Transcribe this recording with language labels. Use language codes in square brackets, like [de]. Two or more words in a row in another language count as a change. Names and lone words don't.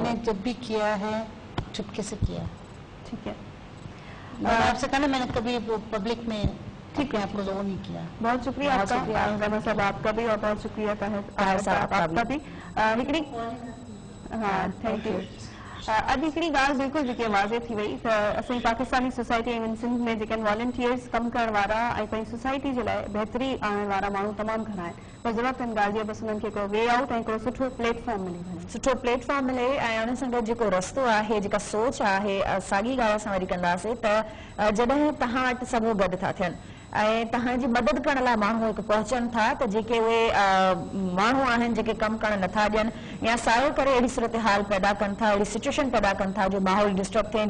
[ur] میں نے جب بھی کیا ہے چپکے سے کیا. ٹھیک ہے, میں نے آپ سے کہا نا, میں نے کبھی پبلک میں ٹھیک ہے آپ کو وہ نہیں کیا. بہت شکریہ آپ کا صاحب, آپ کا بھی, اور بہت شکریہ طاہر صاحب آپ کا بھی. ہاں, [en] thank you. [sd] اب ہکڑی گال بالکل जेके वाज़े थी वई त असांजी पाकिस्तानी सोसाइटी ऐं सिंध में जेके वॉलंटियर्स कम करण वारा ऐं पंहिंजी सोसाइटी जे लाइ बहितरी आणण वारा माण्हू तमामु घणा आहिनि, पर ज़रूरत आहिनि ॻाल्हि जी बसि उन्हनि खे हिकिड़ो [en] way out [sd] ऐं हिकिड़ो सुठो प्लेटफॉर्म मिले, सुठो प्लेटफॉर्म मिले. ऐं उन सां गॾु जेको रस्तो आहे, जेका सोच आहे, साॻी ॻाल्हि असां वरी कंदासीं त जॾहिं तव्हां वटि सभु गॾु था थियनि, ऐं तव्हांजी मदद करण लाइ माण्हू हिकु पहुचनि था त जेके उहे माण्हू आहिनि जेके कमु करणु नथा ॾियनि या सायो करे अहिड़ी सूरत हाल पैदा कनि था, अहिड़ी सिचुएशन पैदा कनि था जो माहौल डिस्टर्ब थिए।